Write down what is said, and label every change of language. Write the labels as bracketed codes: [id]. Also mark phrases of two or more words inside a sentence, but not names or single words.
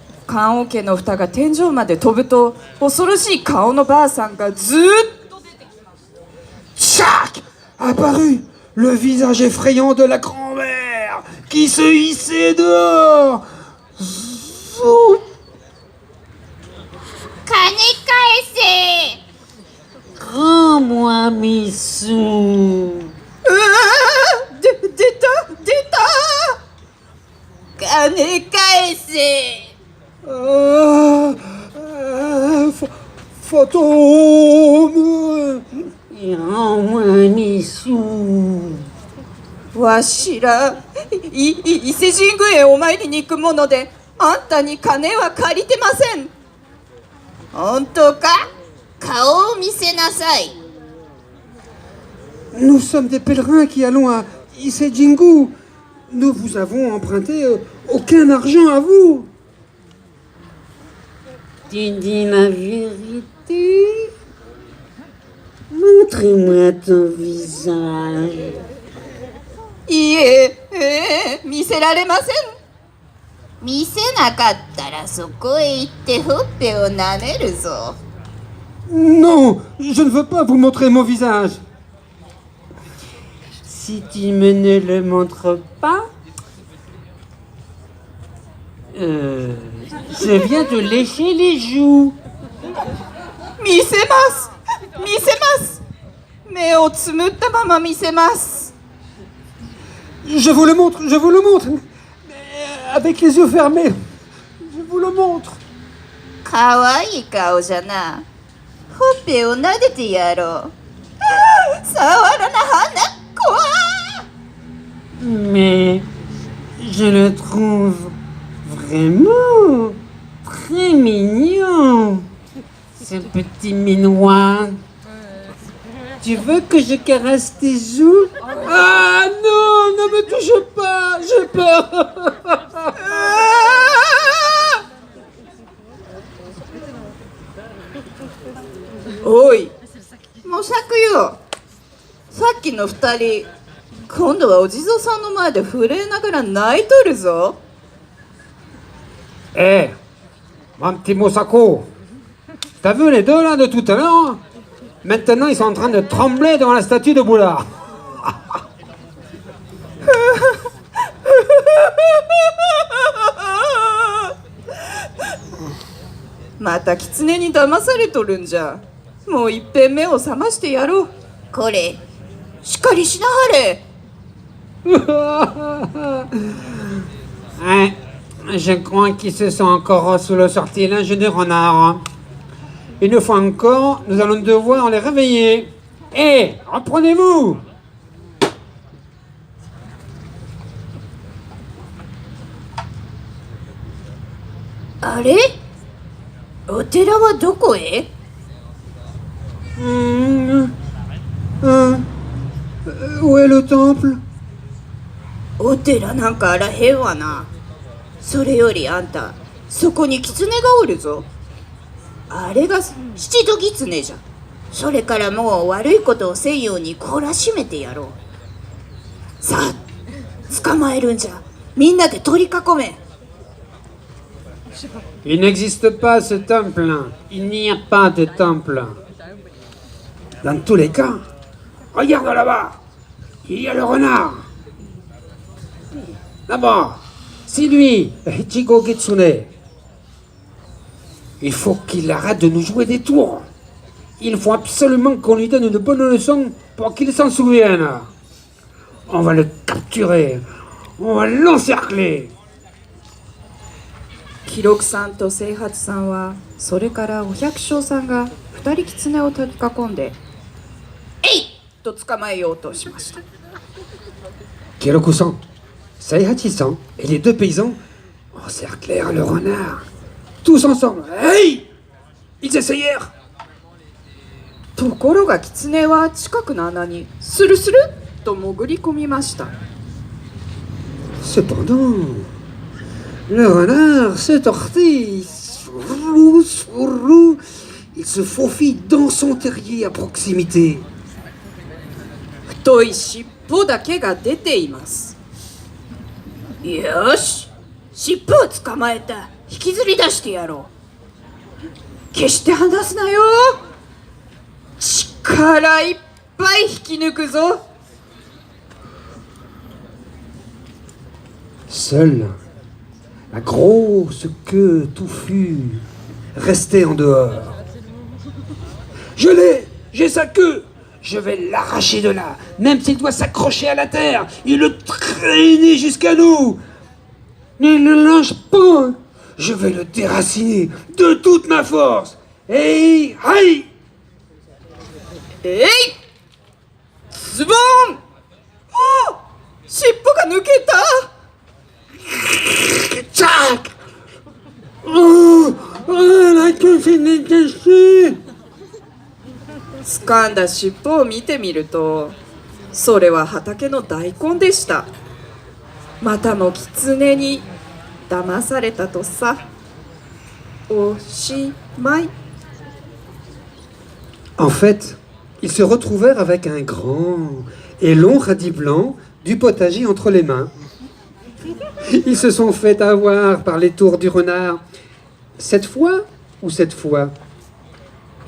[ja] 棺桶の蓋が天井まで飛ぶと恐ろしい顔のばあさんがずーっと出てきます。 [fr] Tchac! Apparut le visage effrayant de la grand-mère qui se hissait dehors. Zou. [ja] 金返せ。 [fr] Rends-moi mes sous. [ja] 出た金返せ。 [fr] Fantôme. Et rends-moi mes sous. [ja] わしら伊勢神宮へお参りに行くものであんたに金は借りてません。本当か？顔を見せなさい。 [fr] Nous sommes des pèlerins qui allons à Ise-Jingu. Nous vous avons emprunté aucun argent à vous. Tu dis la vérité? Montre-moi ton visage. [ja] いいえ、見せられません。見せなかったらそこへ行ってほっぺを舐めるぞ。 [fr] Non, je ne veux pas vous montrer mon visage. Si tu me ne le montres pas, je viens te lécher les joues. [ja] 見せます見せます。目をつむったまま見せます。 [fr] Je vous le montre, je vous le montre. Avec les yeux fermés. Je vous le montre. [ja] かわいい顔じゃな。ほっぺを撫でてやろう。触らな花怖い。 [fr] Mais je le trouve vraiment très mignon, ce petit minois. Tu veux que je caresse tes joues? Ah non, ne me touche pas, j'ai peur. [ja] おい模索よ。さっきの二人今度はお地蔵さんの前で震えながら泣いとるぞ。 [fr] Eh, mon petit Mosako, t'as vu les deux là de tout à l'heure? Maintenant ils sont en train de trembler devant la statue de Bouddha. [ja] また狐に騙されとるんじゃ。もういっぺん目を覚ましてやろう。これ、しっかりしなはれ。 [fr] Ouais, je crois qu'ils se sont encore sous le sortilège des renards. Une fois encore, nous allons devoir les réveiller. Hé, reprenez-vous! [ja] あれ？お寺はどこへ？ [fr] Où est le temple? [ja] お寺なんかあらへんわな。それよりあんたそこに狐がおるぞ。あれが七度狐じゃ。それからもう悪いことをせんように懲らしめてやろう。さあ捕まえるんじゃ。みんなで取り囲め。 [fr] Il n'existe pas ce temple. Il n'y a pas de temple. Dans tous les cas, regarde là-bas, il y a le renard. D'abord, c'est lui, Ichigo Kitsune. Il faut qu'il arrête de nous jouer des tours. Il faut absolument qu'on lui donne une bonne leçon pour qu'il s'en souvienne. On va le capturer. On va l'encercler. [ja] 記録さんと清八さんはそれからお百姓さんが二人狐を取り囲んで「えい!」と捕まえようとしました。 [fr] Kiroku-san, Saihachi-san et les deux paysans encerclèrent le renard. Tous ensemble. Hey! Ils essayèrent. [ja] ところが狐は近くの穴にスルスルっと潜り込みました。 [fr] Cependant, le renard se tortille. Sourou, sourou. Il se faufile dans son terrier à proximité. [ja] 太い尻尾だけが出ています。よし、尻尾を捕まえた。引きずり出してやろう。決して離すなよ。力いっぱい引き抜くぞ。 [fr] Seule la grosse queue touffue restait en dehors. Je l'ai! J'ai sa queue! Je vais l'arracher de là, même s'il doit s'accrocher à la terre et le traîner jusqu'à nous. Ne le lâche pas! Je vais le déraciner de toute ma force. Et aïe! [ja] えいズボン。あ、尻尾が抜けた。 [fr] Tchac! Oh, oh, la queue s'est détachée! [ja] 掴んだ尻尾を見てみると、それは畑の大根でした。またも狐に騙されたとさ。おしまい。 [fr] En fait, ils se retrouvèrent avec un grand et long radis blanc du potager entre les mains. Ils se sont fait avoir par les tours du renard. Cette fois ou cette fois?